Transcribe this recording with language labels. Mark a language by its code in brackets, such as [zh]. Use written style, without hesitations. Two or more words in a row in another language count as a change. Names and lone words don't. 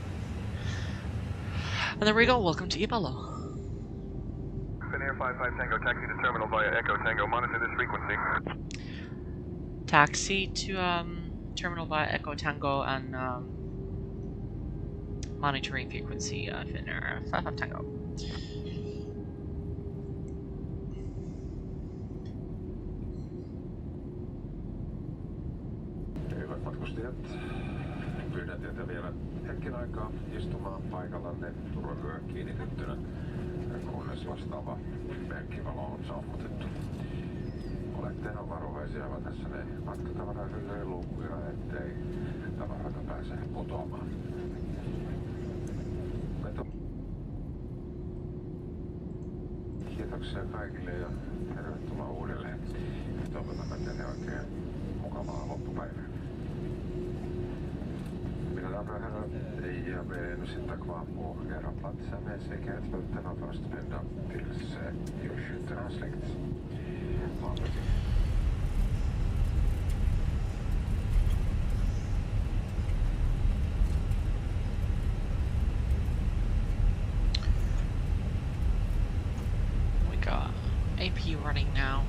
[en] And there we go. Welcome to Ivalo. Finnair 55 Tango, taxi to terminal via Echo Tango, monitor this frequency. Taxi to terminal via Echo Tango and monitoring frequency Finnair 55 Tango. [fi] Hyvät matkustajat, pyydän teitä vielä hetken aikaa istumaan paikallanne turvavyö kiinnitettynä, kunnes vastaava merkkivalo on sammutettu. Olette varovaisia avatessanne matkatavarahyllyjen luukkuja, ettei tavaroita pääse putoamaan. Kiitoksia kaikille ja tervetuloa uudelleen. Toivotamme teille oikein mukavaa loppupäivää. [sv] Mina damer och herrar, jag ber nu sitta kvar på era platser med säkerhetsbältena för att spända tills ljusskylten har släckts. [en] APU running now.